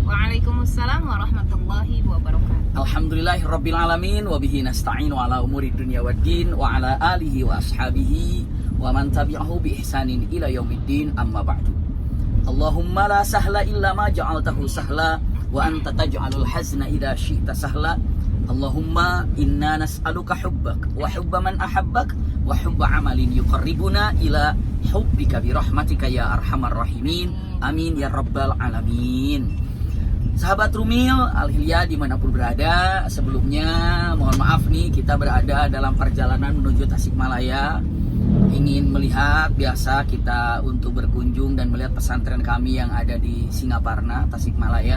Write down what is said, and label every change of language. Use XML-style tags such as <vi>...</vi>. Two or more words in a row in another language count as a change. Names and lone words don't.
<ar>وعليكم السلام ورحمة الله وبركاته. الحمد لله رب العالمين وبه نستعين على أمور الدنيا والدين وعلى آله وأصحابه ومن تبعه بإحسان إلى يوم الدين، أما بعد. اللهم لا سهل إلا ما جعلته سهلا وأنت تجعل الحزن إذا شئت سهلا. اللهم إنا نسألك حبك وحب من أحبك وحب عمل يقربنا إلى حبك برحمتك يا أرحم الراحمين. آمين يا رب العالمين.</ar> <id>Sahabat Rumil Al-Hilya dimanapun berada, sebelumnya mohon maaf nih, kita berada dalam perjalanan menuju Tasikmalaya. Ingin melihat, biasa kita untuk berkunjung dan melihat pesantren kami yang ada di Singaparna, Tasikmalaya.</id>